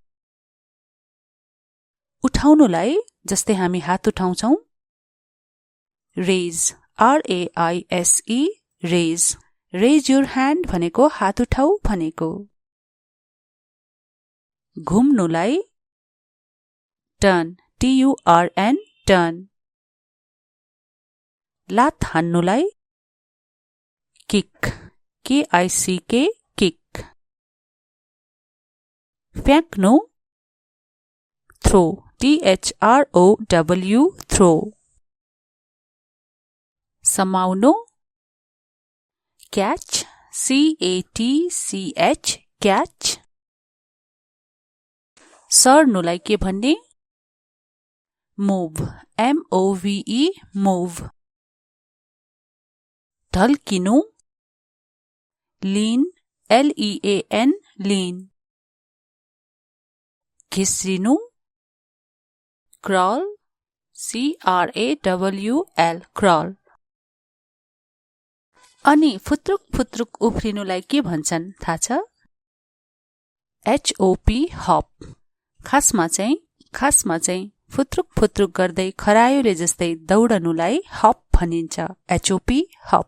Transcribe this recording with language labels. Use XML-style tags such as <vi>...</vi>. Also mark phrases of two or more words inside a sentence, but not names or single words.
<ne>उठाउनुलाई जस्तै हामी हात उठाउँछौं</ne> <en>raise, RAISE, raise. raise your hand</en> <ne>भनेको हात उठाऊ भनेको। घुम्नुलाई</ne> <en>turn, TURN, turn.</en> <ne>लात हान्नुलाई</ne> <en>kick, KICK, kick.</en> <ne>फ्याँक्नु</ne> <en>throw, THROW, throw.</en> <ne>समाउनु</ne> <en>catch, CATCH, catch.</en> <ne>सर्नुलाई के भन्ने,</ne> <en>move, MOVE, move.</en> <ne>ढल्किनु</ne> <en>lean, LEAN, lean.</en> <ne>घिस्रिनु</ne> <en>crawl, CRAWL, crawl.</en> <ne>अनि फुत्रुक फुत्रुक उफ्रिनुलाई के भन्छन् थाहा छ,</ne> <en>HOP, hop.</en> <ne>खासमा चाहिँ फुत्रुक फुत्रुक गर्दै खरायोले जस्तै दौडनुलाई hop भनिन्छ,</ne> <en>HOP, hop.</en>